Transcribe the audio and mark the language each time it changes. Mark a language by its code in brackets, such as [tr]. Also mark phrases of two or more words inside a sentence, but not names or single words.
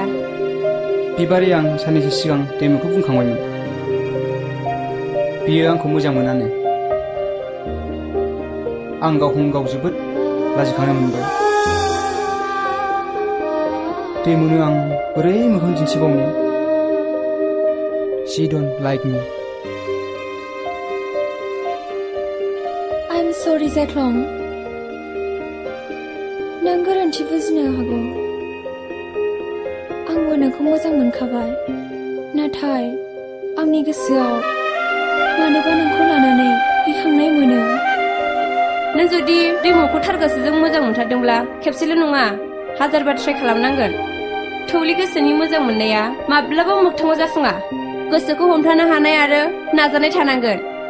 [brx] बिबारि आं साननैसो सिगां दैमुखौ बुंखांबायमोन बियो आंखौ मोजां मोनानो आं गावखौनो गाव जोबोद लाजिखांनाय मोनबाय दैमुनो आं बोरै मोखां दिन्थिबावनो [en] She don't like me I'm sorry [brx] जाख्लं नों गोरोन्थि बुजिनो हागौ आंबो नोंखौ मोजां मोनखाबाय नाथाय आंनि गोसोआव मानोबा नोंखौ लानानै गिखांनाय मोनो नों जुदि दैमुखौ थार गोसोजों मोजां मोनथारदोंब्ला खेबसेल' नङा हाजारबार ट्राइ खालामनांगोन थौलि गोसोनि मोजां मोननाया माब्लाबा मोगथाङाव जाफुङा गोसोखौ हमथानो हानाय आरो नाजानाय थानांगोन